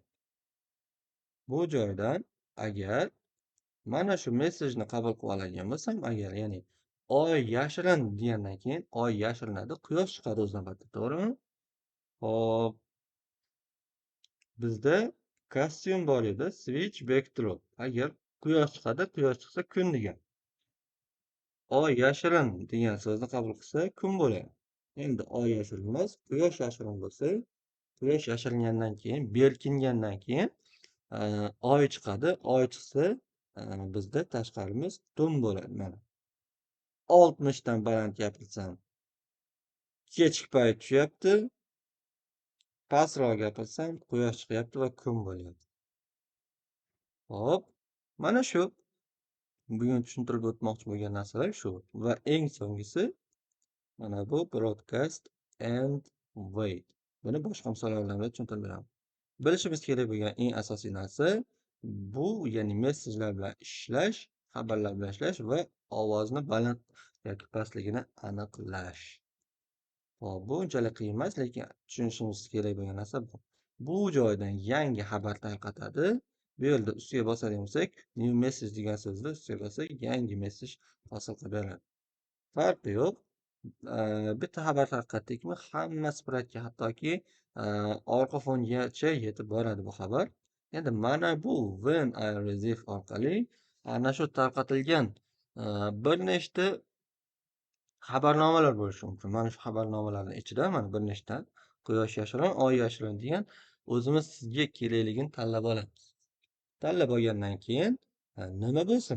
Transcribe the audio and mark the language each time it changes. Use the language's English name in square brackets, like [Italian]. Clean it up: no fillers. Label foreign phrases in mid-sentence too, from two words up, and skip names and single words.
[Uzbek] Bu joydan agar mana shu mesajni qabul qilib oladigan bo'lsam, agar ya'ni oy yashirin degandan keyin oy yashirinadi, quyosh chiqadi o'z navbatida, to'g'rimi? Hop, bizda kostyum bor edi, [English] switch back to. [Uzbek] Agar quyosh chiqadi, quyosh chiqsa kun degan. Oy yashirin degan so'zni qabul qilsa kun bo'ladi. Endi oy yashirin emas, quyosh yashirin bo'lsa, quyosh yashiringandan keyin, berkingandan keyin oy chiqadi. Oy chiqsa, bizda tashqarimiz tun bo'ladi. Mana 60 dan baland gapirsam, kechki payt tushyapti. Pastroq gapirsam, quyosh chiqyapti va kun bo'lyapti. Hop, mana shu bugun tushuntirib o'tmoqchi bo'lgan narsalar shu. Va eng so'nggisi mana bu [English] broadcast and wait. [Uzbek] Buni boshqa misollar bilan tushuntirib beraman. Bilishimiz kerak bo'lgan eng asosiy narsa bu, ya'ni messenjerlar bilan ishlash, xabarlar bilan ishlash va ovozni baland yoki pastligini aniqlash. Hop, bu unchalik qiyin emas, lekin tushunishimiz kerak bo'lgan narsa bu. Bu joydan yangi xabar tarqatadi. Bu yerda ustiga bosadigan bo'lsak, [English] new message [Uzbek] degan so'zni ustiga bossak, yangi mesaj hosil qilib beradi. Farqi yo'q. Bitta xabar tarqatdikmi, hamma spreadga, hattoki orqa fongacha yetib boradi bu xabar. Endi mana bu [English] when I receive [Uzbek] orqali ana shu tarqatilgan bir nechta xabarnomalar bo'lishi mumkin. Mana shu xabarnomalarning ichida mana bir nechta quyosh yashirin, oy yashirin degan o'zimiz sizga kerakligini tanlab olamiz. Tanlab olgandan keyin nima bo'lsin?